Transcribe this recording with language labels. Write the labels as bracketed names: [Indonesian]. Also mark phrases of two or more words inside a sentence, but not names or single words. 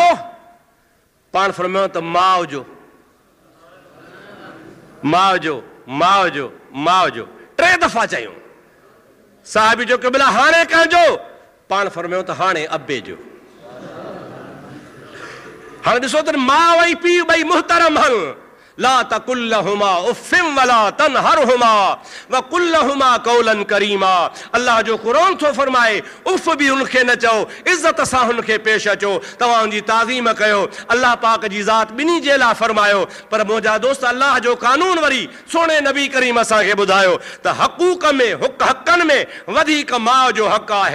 [Sindhi] पाण फरमायो त माउ जो, माउ जो, माउ जो, माउ जो। 3 दफ़ा चयूं। साहिबी जो कि भला हाणे कंहिंजो? पाण फरमायो त हाणे अबे जो। हाणे ॾिसो त माउ ऐं पीउ ॿई मुहतरम आहिनि। [Arabic] لا تقل لهما أف ولا تنهرهما وقل لهما قولا كريما. [Sindhi] अल्लाह जो क़ुरान थो फरमाए, उफ़ बि उनखे न चओ, इज़त सां हुनखे पेश अचो, तव्हांजी ताज़ीम कयो। अल्लाह पाक जी ज़ात ॿिन्ही जे लाइ फरमायो। पर मुंहिंजा दोस्त, अल्लाह जो कानून वरी सोणे नबी करीम असांखे ॿुधायो त हक़ूक़ में, हक़नि में वधीक माउ जो हक़ आहे।